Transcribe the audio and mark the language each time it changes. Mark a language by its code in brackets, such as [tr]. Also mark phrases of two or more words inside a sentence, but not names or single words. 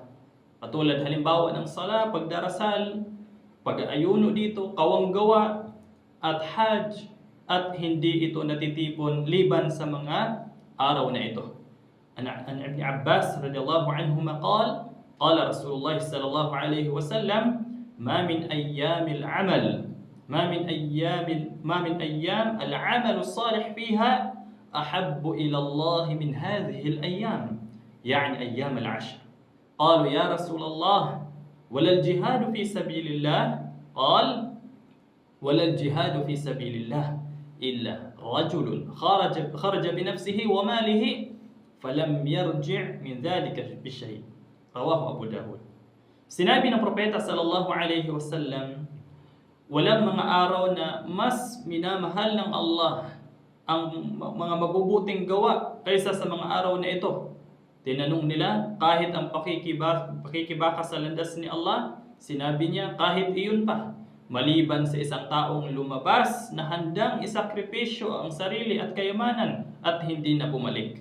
[tl] Katulad halimbawa ng sala, pagdarasal, pag-aayuno dito, kawanggawa at hajj, at hindi ito natitipon liban sa mga araw na ito. [ar] عن ابن عباس رضي الله عنهما قال رسول الله صلى الله عليه وسلم, ما من أيام العمل الصالح فيها أحب إلى الله من هذه الأيام، يعني أيام العشر. قالوا يا رسول الله ولا الجهاد في سبيل الله؟ قال ولا الجهاد في سبيل الله إلا رجل خرج بنفسه وماله فلم يرجع من ذلك بشيء. رواه أبو داود. [tl] Sinabi ng propeta [ar] صلى الله عليه وسلم, [tl] walang mga araw na mas minamahal ng Allah ang mga mabubuting gawa kaysa sa mga araw na ito. Tinanong nila, kahit ang pakikibaka sa landas ni Allah? Sinabi niya, kahit iyon pa, maliban sa isang taong lumabas na handang isakripisyo ang sarili at kayamanan at hindi na bumalik.